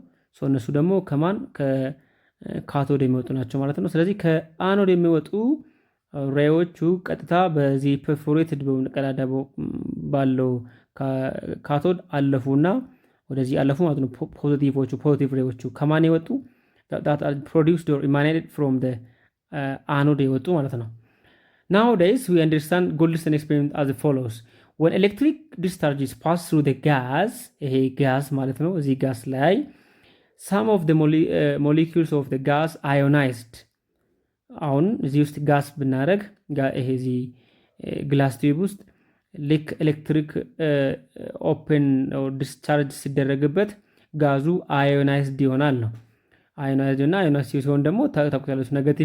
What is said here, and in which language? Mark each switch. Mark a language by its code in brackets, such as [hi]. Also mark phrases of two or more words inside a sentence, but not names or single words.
[am] እነሱ ደግሞ ከማን ከካቶድ የሚወጡ ናቸው ማለት ነው። ስለዚህ ከአኖድ የሚወጡ ሬዎቹ ቀጥታ በዚህ ፐርፎሬትድ ቀዳዳ ባለው ካቶድ አለፉና ወደዚህ አለፉ ማለት ነው። ፖዚቲቭ ሬዎቹ ከማን የወጡ [en] produced or emanated from anode [am] የወጡ ማለት ነው። [en] Nowadays we understand Goldstone experiment as follows. When electric discharges pass through the gas, [am] ይሄ gas ማለት ነው። እዚህ gas ላይ [en] some of the molecules of the gas ionized. [am] አሁን እዚህ ውስጥ ጋስ ብናደርግ ይሄ እዚህ [en] glass tube [am] ውስጥ ልክ [en] electric open discharge [am] ሲደረግበት ጋዙ አዮናይዝድ ይሆናል ነው። አዮናይዝድ እና አዮናይዝድ ሲሆን ደግሞ ታውቁታላችሁ ኔጌቲቭ